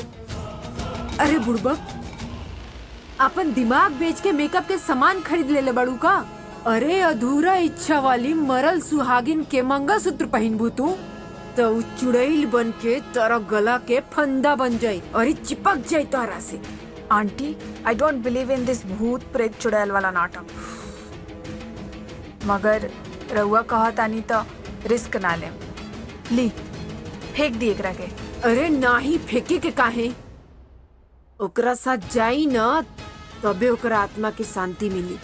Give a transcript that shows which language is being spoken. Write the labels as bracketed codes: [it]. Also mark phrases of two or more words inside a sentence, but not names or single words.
[bho] अरे बुड़बक, अपन दिमाग बेच के मेकअप के सामान खरीद ले बड़ू का? अरे अधूरा इच्छा वाली मरल सुहागिन के मंगलसूत्र पहनबू तू तो चुड़ैल बन के तारा गला के फंदा बन जाई और चिपक जाई तारा से। [en] aunty I don't believe in this [bho] भूत प्रेत चुड़ैल वाला नाटक। मगर रउआ कहा तानी तो रिस्क ना ले। ली फेंक दी एकरा के। अरे नाही फेंके के काहे? ओकरा साथ जाई ना तबे ओकरा आत्मा की शांति मिली।